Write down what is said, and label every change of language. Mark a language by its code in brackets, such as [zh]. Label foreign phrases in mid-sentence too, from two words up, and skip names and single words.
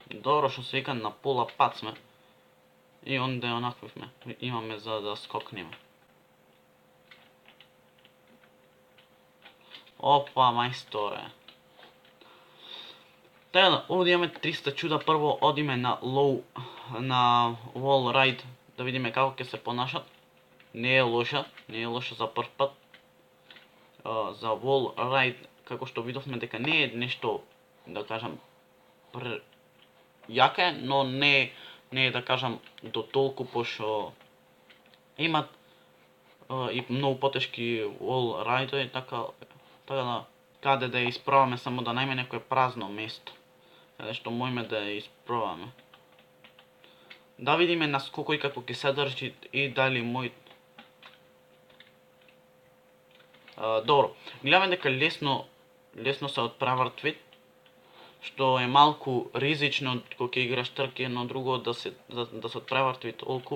[mk] Добро, што се вика, на пола пат сме и онде онаквивме, имаме за да скокнеме. Опа, мајсторе. Така да, овде имаме 300 чуда, прво одиме на [en] wall ride, [mk] да видиме како ќе се понашат. Не е лоша за прв пат. [en] За wall ride, [mk] како што видовме дека не е нешто, да кажам, јака е, но не е да кажам до толку, пошто имат и многу потешки [en] wall ride- [mk] ови, така да, каде да ја испробаме, само да најме некое празно место, каде што можеме да ја испробаме. Да видиме наскоко и како ќе се држи и дали мој. Добро, гледаме дека лесно се отпревртви, што е малку ризично кога ќе играш трки, едно друго да се отпревртви толку.